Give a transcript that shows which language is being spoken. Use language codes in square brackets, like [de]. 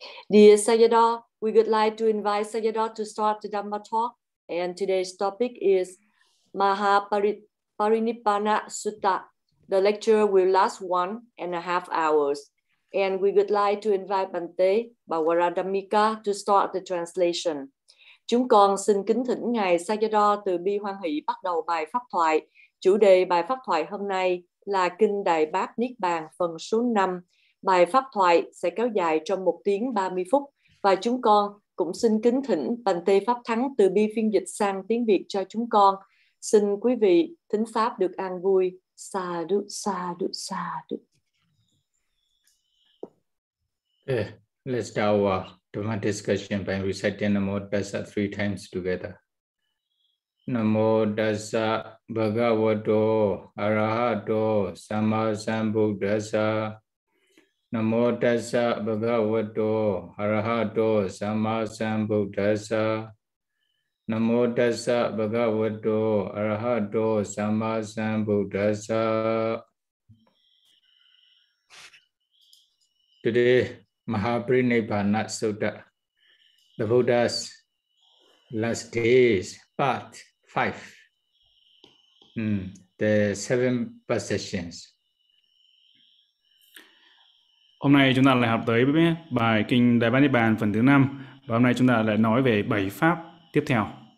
[en] Dear Sayadaw, we would like to invite Sayadaw to start the Dhamma talk. And today's topic is Mahaparinibbana Sutta. The lecture will last 1.5 hours. And we would like to invite Bante Bawaradhammika to start the translation. [vi] Chúng con xin kính thỉnh Ngài Sayadaw từ Bi Hoan Hỷ bắt đầu bài pháp thoại. Chủ đề bài pháp thoại hôm nay là Kinh Đại Bát Niết Bàn phần số 5. Bài pháp thoại sẽ kéo dài trong 1 tiếng 30 phút và chúng con cũng xin kính thỉnh Bante Pháp Thắng từ Bi phiên dịch sang tiếng Việt cho chúng con. Xin quý vị thính pháp được an vui. [pi] Sadhu, sadhu, sadhu. [en] Okay, let's start our Dhamma discussion by reciting Namo Tassa 3 times together. [pi] Namo Tassa Bhagavato Arahato Sammasambuddhassa. Namo Tassa Bhagavato Arahato Sammasambuddhassa. Namo Tassa Bhagavato Arahato Sammasambuddhassa. [en] Today, Mahaparinibbana Sutta, the Buddha's last days, part 5, the 7 possessions. [vi] Hôm nay chúng ta lại học tới bài Kinh Đại Bát Niết Bàn phần thứ 5 và hôm nay chúng ta lại nói về 7 pháp tiếp theo.